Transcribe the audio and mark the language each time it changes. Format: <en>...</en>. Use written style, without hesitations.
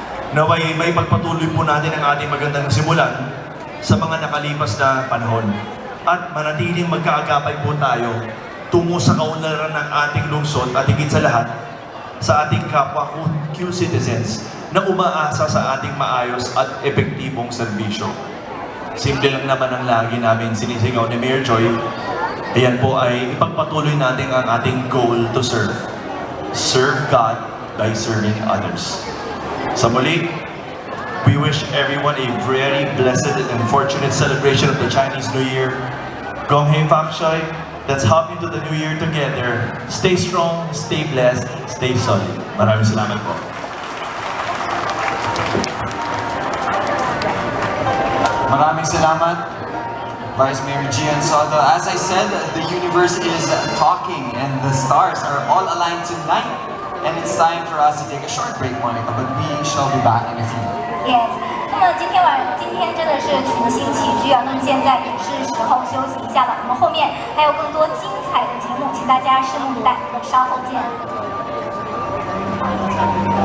<tl>Naway may pagpatuloy po natin ang ating magandang simulan sa mga nakalipas na panahon at manatiling magkaagapay po tayo tungo sa kaunlaran ng ating lungsod at higit sa lahat sa ating kapwa Q-citizens na umaasa sa ating maayos at epektibong serbisyo. Simple lang naman ang lagi namin sinisigaw ni Mayor Joy. Ayan po ay ipagpatuloy natin ang ating</tl> <en>goal to serve. Serve God by serving others.</en> <tl>Sa muli,</tl> <en>we wish everyone a very blessed and fortunate celebration of the Chinese New Year. Gong Hei Fak Shoi, let's hop into the New Year together. Stay strong, stay blessed, stay solid.</en> <tl>Maraming salamat po. Maraming salamat, Vice Mayor Gian Soto.</tl> <en>As I said, the universe is talking and the stars are all aligned tonight. And it's time for us to take a short break, Monica, but we shall be back in a few. Yes.</en> <zh>那么今天真的是群星齐聚啊！那么现在也是时候休息一下了。我们后面还有更多精彩的节目，请大家拭目以待。我们稍后见。</zh>